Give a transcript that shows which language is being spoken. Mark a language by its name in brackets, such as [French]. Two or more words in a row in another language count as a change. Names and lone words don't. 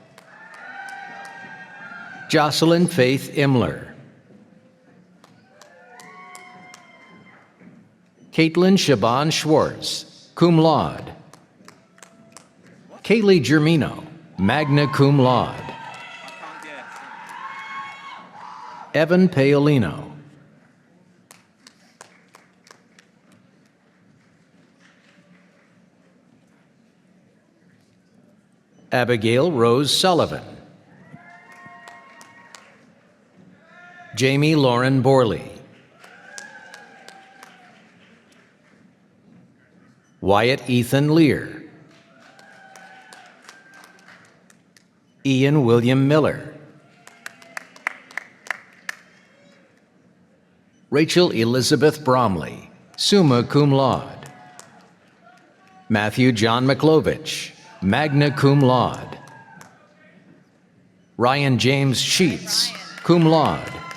[English] Jocelyn Faith Imler. Caitlin Shaban Schwartz, [Latin] cum laude. [English] Kaylee Germino, [Latin] magna cum laude. [English] Evan Paolino. Abigail Rose Sullivan. Jamie Lauren Borley. Wyatt Ethan Lear. Ian William Miller. Rachel Elizabeth Bromley, [Latin] summa cum laude. [English] Matthew John McLovich, [Latin] magna cum laude. [English] Ryan James Sheets, [Latin] cum laude.